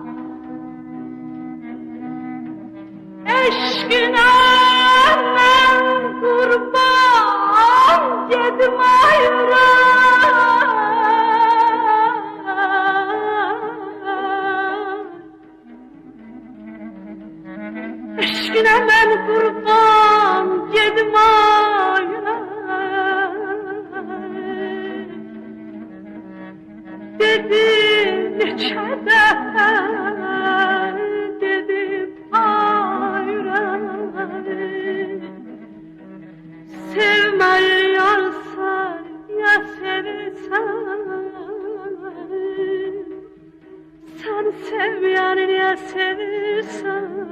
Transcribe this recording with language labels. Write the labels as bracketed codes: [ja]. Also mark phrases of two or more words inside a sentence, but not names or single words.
[tr] eşkine ben kurban, yedim ayran. Eşkine ben kurban, yedim ayran. [az] Dedim neçə dəfə, dedim ayran. Sevməli yarsan, ya sevirsən. Sən sevməyəni niyə sevirsən?